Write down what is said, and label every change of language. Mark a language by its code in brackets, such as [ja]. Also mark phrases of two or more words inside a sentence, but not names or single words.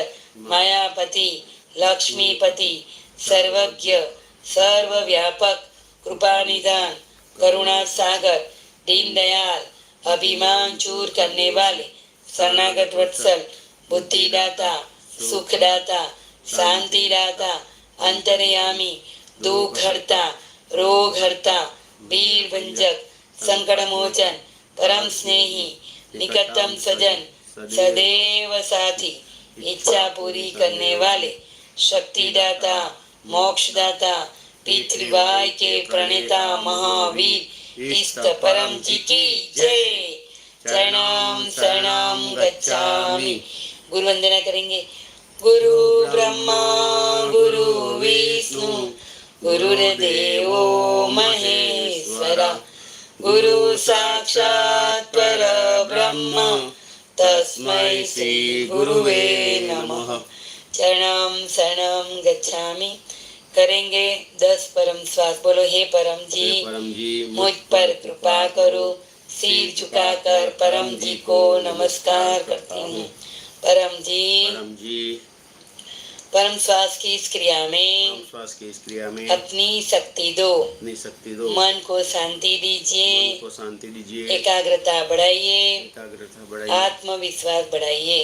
[hi] मायापति, लक्ष्मीपति, सर्वज्ञ, सर्वव्यापक, कृपा निधान, करुणा सागर, दीनदयाल, अभिमान चूर करने वाले, शरणागत वत्सल, बुद्धिदाता, सुखदाता, शांतिदाता, अंतर्यामी, दुख हरता, रोग हरता, वीर भंजक, संकट मोचन, परम स्नेही, निकटतम सजन, सदैव साथी, इच्छा पूरी करने वाले, शक्तिदाता, मोक्षदाता, पितृवाय के प्रणेता महावीर इष्ट परम जी की जय। [sa] चरणम शरणम गच्छामि। [hi] गुरु वंदना करेंगे। [sa] गुरु ब्रह्मा गुरु विष्णु गुरुर्देवो महेश्वरा, गुरु साक्षात् परब्रह्म तस्मै श्री गुरुवे नमः। चरणम शरणम गच्छामि [hi] करेंगे 10 परम श्वास। बोलो, हे परम जी मुझ पर कृपा करो, सिर झुकाकर परम जी को नमस्कार करती हूँ। परम जी, परम श्वास की इस क्रिया में अपनी शक्ति दो, मन को शांति दीजिए, एकाग्रता बढ़ाइए, आत्मविश्वास बढ़ाइए।